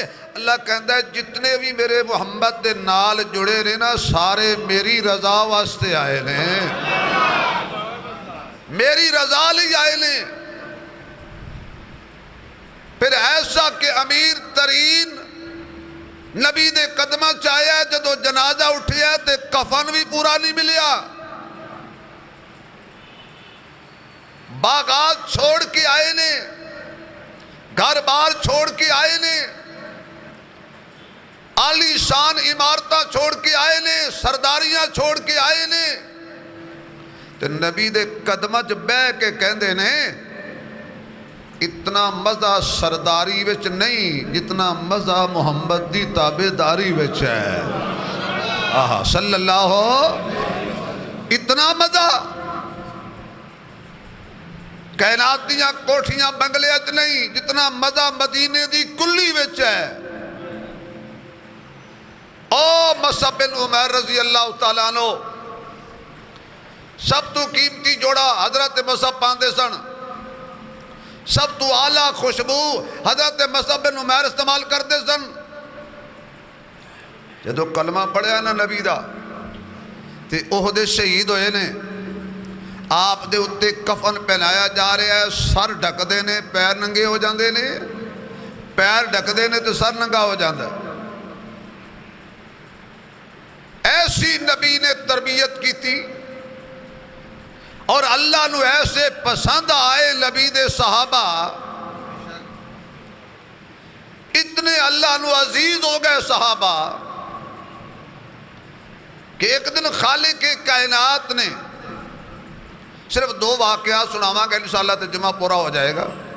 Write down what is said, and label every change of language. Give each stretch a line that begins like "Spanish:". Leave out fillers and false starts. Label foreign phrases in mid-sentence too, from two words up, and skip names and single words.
Punjabi: اللہ کہندا ہے جتنے بھی میرے محمد دے نال جڑے رہے نا سارے میری رضا واسطے آئے نے، میری رضا لی آئے نے. پھر ایسا کہ امیر ترین نبی دے قدمہ چاہیا ہے جدو جنازہ اٹھیا تے کفن بھی پورا نہیں ملیا. باغات چھوڑ کے آئے نے، گھر بار چھوڑ کے آئے نے، عالی شان عمارتاں چھوڑ کے آئے نے، سرداریاں چھوڑ کے آئے نے. تے نبی دے قدمہ چ بہ کے کہندے نے اتنا مزہ سرداری وچ نہیں جتنا مزہ محمد دی تابعداری وچ ہے. آہا
Arabic: صلی اللہ،
Punjabi: اتنا مزہ کائنات دیاں کوٹھیاں بنگلے اچ نہیں جتنا مزہ مدینے دی کلی وچ ہے. او مصعب بن عمیر
Arabic: رضی اللہ تعالیٰ عنہ
Punjabi: سب تو قیمتی جوڑا حضرت مصعب پاندے سن، سب تو اعلیٰ خوشبو حضرت مصعب بن عمیر استعمال کرتے سن. جدو کلمہ پڑھیا نا نبی دا تے احد شہید ہوئے نے، آپ دے اتے کفن پہنایا جا رہا ہے، سر ڈھک دے نے، پیر ننگے ہو جاندے نے، پیر ڈھک دے نے تو سر ننگا ہو جاندہ ہے.
Urdu: ایسی نبی نے تربیت کی تھی اور اللہ نو ایسے پسند آئے نبی دے صحابہ، اتنے اللہ نو عزیز ہو گئے صحابہ کہ ایک دن خالق کائنات نے صرف 2 واقعات سناواں گا انشاءاللہ تے جمعہ پورا ہو جائے گا.